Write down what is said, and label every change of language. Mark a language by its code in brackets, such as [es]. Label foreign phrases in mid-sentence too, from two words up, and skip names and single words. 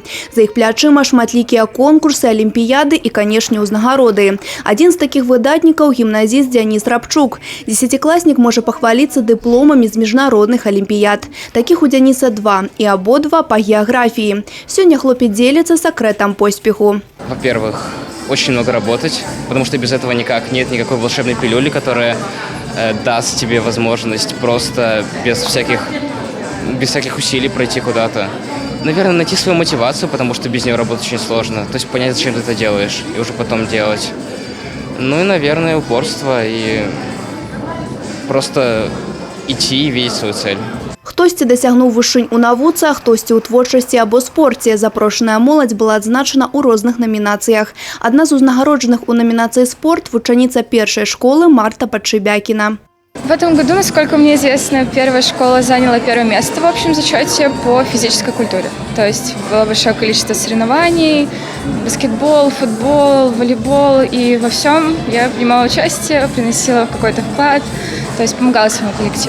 [be] За іх плячыма шматлікія конкурсы, алімпіяды і, канешне, узнагароды. Адзін з такіх выдатнікаў – гімназіст Дзяніс Рабчук. Дзесяцікласнік можа пахваліцца дыпломамі з міжнародных алімпіяд. Такіх у Дзяніса два, і абодва па геаграфіі. Сёння хлопец дзеліцца сакрэтам поспеху. [ru] Во-первых, очень много работать, потому что без этого никак нет никакой волшебной пилюли, которая даст тебе возможность просто без всяких усилий пройти куда-то. Наверное, найти свою мотивацию, потому что без нее работать очень сложно. То есть понять, зачем ты это делаешь, и уже потом делать. Ну и, наверное, упорство и просто идти и видеть свою цель. [be] Хтосьці дасягнуў вышынь у навуцы, а хтосьці ў творчасці або спорце. Запрошаная моладзь была адзначана ў розных намінацыях. Адна з узнагароджаных у номинации «Спорт» – вучаніца першай школы Марта Подшибякина. [ru] В этом году, насколько мне известно, первая школа заняла первое место в общем зачете по физической культуре. То есть было большое количество соревнований, баскетбол, футбол, волейбол, и во всем я принимала участие, приносила какой-то вклад, то есть помогала своему коллективу.